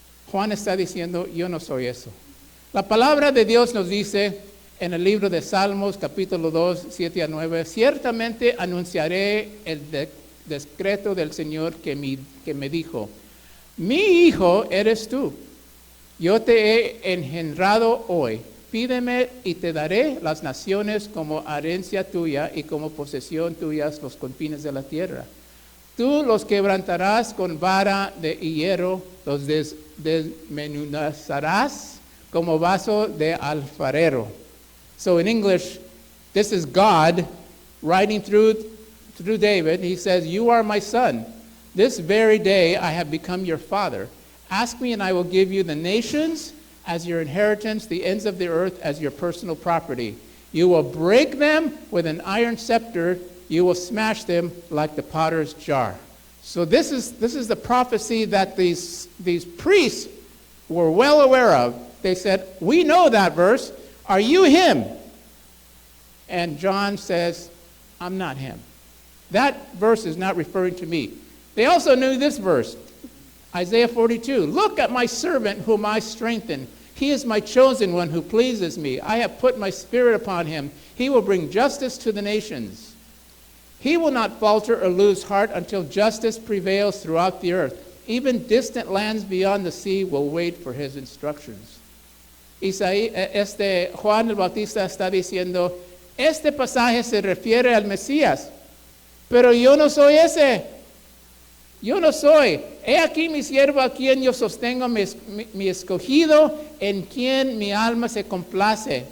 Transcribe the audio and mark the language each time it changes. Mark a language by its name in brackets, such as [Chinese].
[Spanish] Juan está diciendo, yo no soy eso. La palabra de Dios nos dice en el libro de Salmos, capítulo 2, 7 a 9, ciertamente anunciaré el decreto del Señor que me dijo, mi hijo eres tú, yo te he engendrado hoy, pídeme y te daré las naciones como herencia tuya y como posesión tuyas los confines de la tierra. Tú los quebrantarás con vara de hierro, los desmenuzarás como vaso de alfarero. [English] So in English, this is God writing through David. He says, you are my son. This very day I have become your father. Ask me and I will give you the nations as your inheritance, the ends of the earth as your personal property. You will break them with an iron scepter. You will smash them like the potter's jar. So this is the prophecy that these priests were well aware of. They said, we know that verse. Are you him? And John says, I'm not him. That verse is not referring to me. They also knew this verse, Isaiah 42. Look at my servant whom I strengthen. He is my chosen one who pleases me. I have put my spirit upon him. He will bring justice to the nations. He will not falter or lose heart until justice prevails throughout the earth. Even distant lands beyond the sea will wait for his instructions. [Spanish] Juan el Bautista está diciendo, este pasaje se refiere al Mesías, pero yo no soy ese. Yo no soy. He aquí mi siervo a quien yo sostengo, mi escogido, en quien mi alma se complace.